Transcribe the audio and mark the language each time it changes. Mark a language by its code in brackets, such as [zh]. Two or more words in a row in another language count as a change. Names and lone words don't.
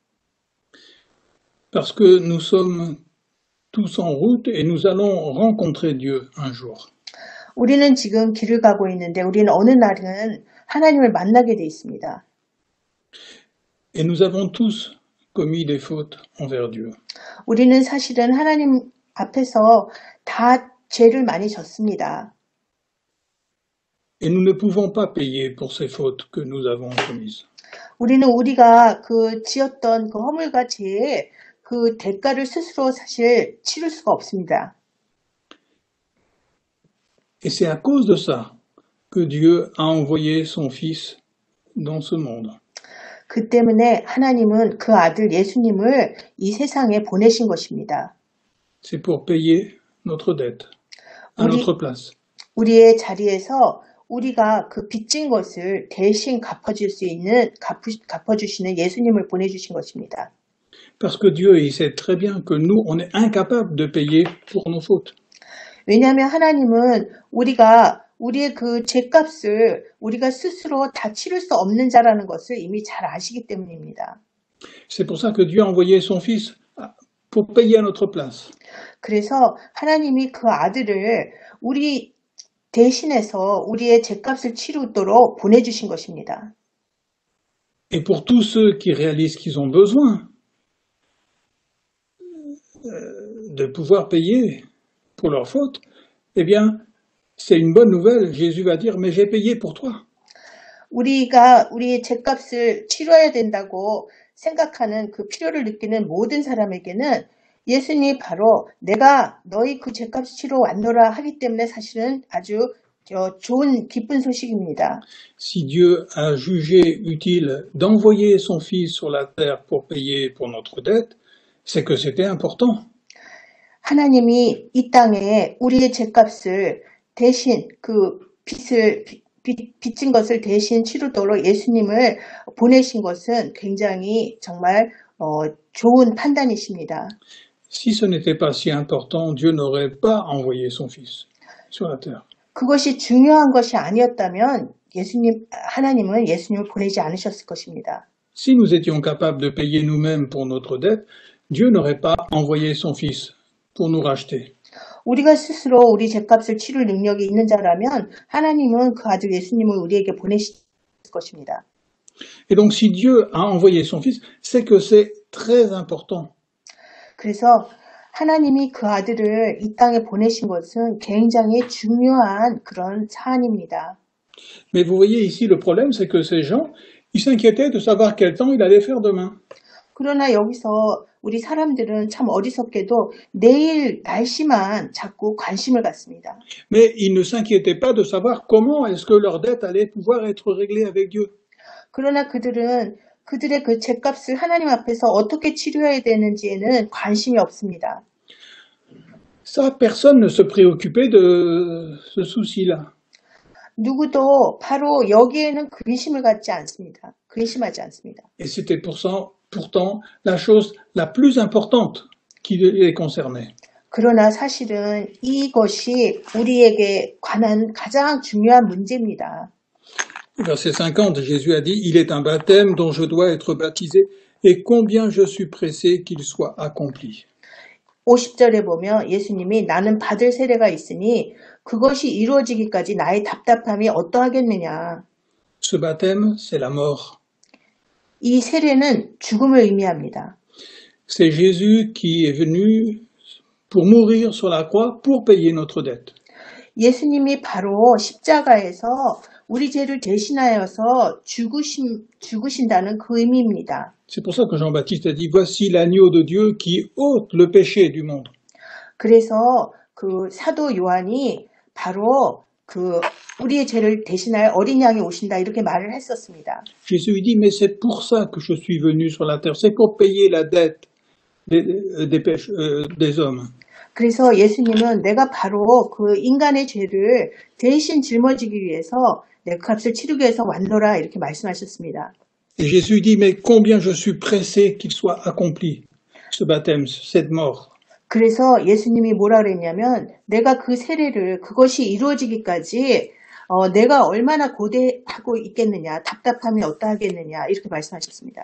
[fr] Parce que nous sommes tous en route et nous allons rencontrer Dieu un jour. [ko] 우리는 지금 길을 가고 있는데 우리는 어느 날은 하나님을 만나게 돼 있습니다. [fr] Et nous avons tous commis des fautes envers Dieu. [ko] 우리는 사실은 하나님 앞에서 다 죄를 많이 졌습니다. [fr] Et nous ne pouvons pas payer pour ces fautes que nous avons commises. [ko] 우리는 우리가 그 지었던 그 허물과 죄의 그 대가를 스스로 사실 치를 수가 없습니다. [fr] Et c'est à cause de ça que Dieu a envoyé son Fils dans ce monde. [ko] 그 때문에 하나님은 그 아들 예수님을 이 세상에 보내신 것입니다. [fr] C'est pour payer notre dette à notre place. [ko] 우리의 자리에서 우리가 그 빚진 것을 대신 갚아주시는 예수님을 보내주신 것입니다. [fr] Parce que Dieu, il sait très bien que nous, on est incapables de payer pour nos fautes. [ko] 왜냐하면 하나님은 우리의 그 죄값을 우리가 스스로 다 치를 수 없는 자라는 것을 이미 잘 아시기 때문입니다. [fr] C'est pour ça que Dieu a envoyé son Fils pour payer à notre place. [ko] 그래서 하나님이 그 아들을 우리 대신해서 우리의 죄값을 치르도록 보내주신 것입니다. [fr] Et pour tous ceux qui réalisent qu'ils ont besoin de pouvoir payer pour leurs fautes, eh bien, c'est une bonne nouvelle. Jésus va dire, mais j'ai payé pour toi. [ko] 우리가 우리의 죗값을 치러야 된다고 생각하는 그 필요를 느끼는 모든 사람에게는 예수님이 바로 내가 너희 그 죗값을 치러 왔노라 하기 때문에 사실은 아주 좋은 기쁜 소식입니다. [fr] Si Dieu a jugé utile d'envoyer son Fils sur la terre pour payer pour notre dette, c'est que c'était important. [ko] 하나님이 이 땅에 우리의 죗값을 대신 그 빚진 것을 대신 치르도록 예수님을 보내신 것은 굉장히 정말 좋은 판단이십니다. [fr] Si ce n'était pas si important, Dieu n'aurait pas envoyé son Fils sur la terre. [ko] 그것이 중요한 것이 아니었다면 하나님은 예수님을 보내지 않으셨을 것입니다. [fr] Si nous étions capables de payer nous-mêmes pour notre dette, Dieu n'aurait pas envoyé son Fils pour nous racheter. [ko] 우리가 스스로 우리 죗값을 치를 능력이 있는 자라면 하나님은 그 아들 예수님을 우리에게 보내실 것입니다. [fr] Et donc si Dieu a envoyé son Fils, c'est que c'est très important. [ko] 그래서 하나님이 그 아들을 이 땅에 보내신 것은 굉장히 중요한 그런 사안입니다. [fr] Mais vous voyez ici le problème, c'est que ces gens, ils s'inquiétaient de savoir quel temps il allait faire demain. [ko] 그러나 여기서 우리 사람들은 참 어리석게도 내일 날씨만 자꾸 관심을 갖습니다. [fr] Mais ils ne s'inquiétaient pas de savoir comment est-ce que leur dette allait pouvoir être réglée avec Dieu. [ko] 그러나 그들의 그 죗값을 하나님 앞에서 어떻게 치료해야 되는지에는 관심이 없습니다. [fr] Ça, personne ne se préoccupait de ce souci-là. [ko] 누구도 바로 여기에는 근심하지 않습니다. [fr] Et c'était pourtant la chose la plus importante qui les concernait. [ko] 그러나 사실은 이것이 우리에게 관한 가장 중요한 문제입니다. [fr] Verset 50, Jésus a dit, « Il est un baptême dont je dois être baptisé, et combien je suis pressé qu'il soit accompli. » [ko] 50절에 보면 예수님이 나는 받을 세례가 있으니 그것이 이루어지기까지 나의 답답함이 어떠하겠느냐. [fr] Ce baptême, c'est la mort. [ko] 이 세례는 죽음을 의미합니다. [fr] C'est Jésus qui est venu pour mourir sur la croix pour payer notre dette. [ko] 예수님이 바로 십자가에서 우리 죄를 대신하여서 죽으신다는 그 의미입니다. [fr] C'est pour ça que Jean-Baptiste a dit, voici l'agneau de Dieu qui ôte le péché du monde. [ko] 그래서 그 사도 요한이 바로 그 우리의 죄를 대신할 어린 양이 오신다 이렇게 말을 했었습니다. [fr] Jésus dit, mais c'est pour ça que je suis venu sur la terre, c'est pour payer la dette des hommes. [ko] 그래서 예수님은 내가 바로 그 인간의 죄를 대신 짊어지기 위해서 내 값을 치르기 위해서 왔노라 이렇게 말씀하셨습니다. [fr] Et Jésus dit, mais combien je suis pressé qu'il soit accompli, ce baptême, cette mort. [ko] 그래서 예수님이 뭐라 그랬냐면 내가 그 세례를 그것이 이루어지기까지 내가 얼마나 고대하고 있겠느냐, 답답함이 어떠하겠느냐 이렇게 말씀하셨습니다.